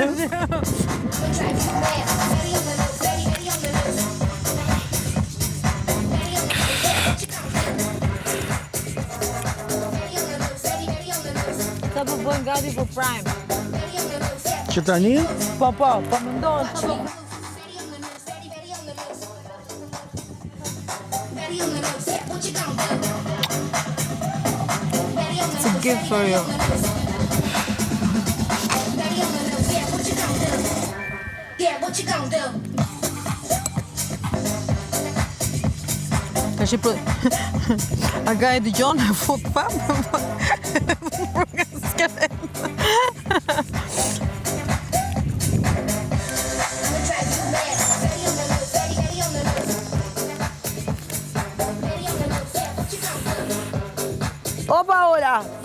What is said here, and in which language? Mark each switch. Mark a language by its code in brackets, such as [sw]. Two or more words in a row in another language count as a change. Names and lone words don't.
[sq] Sa po bëjmë gati për Prime. Që tani? Po mendoj sa po. [en] It's a gift for you. [sq] Tash po aga e dëgjon e fut pa. Opa Ola!